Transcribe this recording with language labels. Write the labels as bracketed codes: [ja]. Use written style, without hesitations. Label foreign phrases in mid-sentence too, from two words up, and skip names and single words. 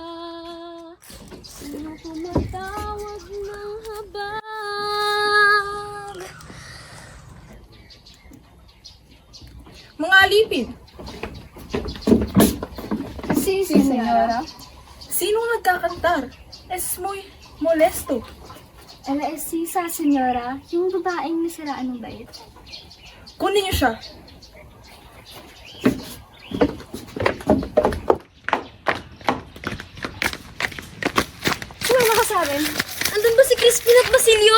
[tl] Sino tumatawag ng habag? Mga alipin. Si senyora. Sinong nagkakantar? [es] Es muy molesto. Ela es sisa, senyora. [tl] Yung babaeng nasiraan ng bait. Kunin niyo siya. Sino nakasabi? Andun ba si Crispin at Basilio?